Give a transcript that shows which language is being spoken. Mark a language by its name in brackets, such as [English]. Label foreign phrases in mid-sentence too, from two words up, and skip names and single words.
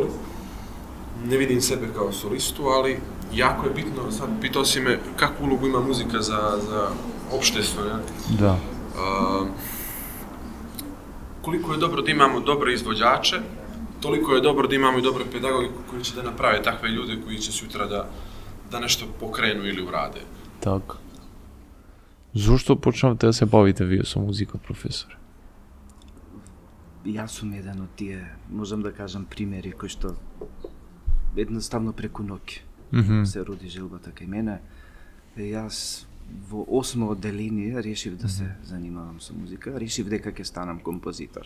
[Serbian] Ne vidim sebe kao solistu, ali jako je bitno, sad pitao si me kakvu ulogu ima muzika za opštestvo, ne? [Macedonian] Да. [Serbian] Koliko je dobro da imamo dobre izvođače, toliko je dobro da imamo i dobre pedagoge koji će da naprave takve ljude koji će sutra da nešto pokrenu ili urade. [Macedonian] Така. Зошто почнавте да се бавите вие со музика, професор? Јас сум еден од тие, можам да кажам, примери кои што едноставно преку ноќ се роди желбата кај мене. Јас во 8-о одделение решив да се занимавам со музика, решив дека ќе станам композитор.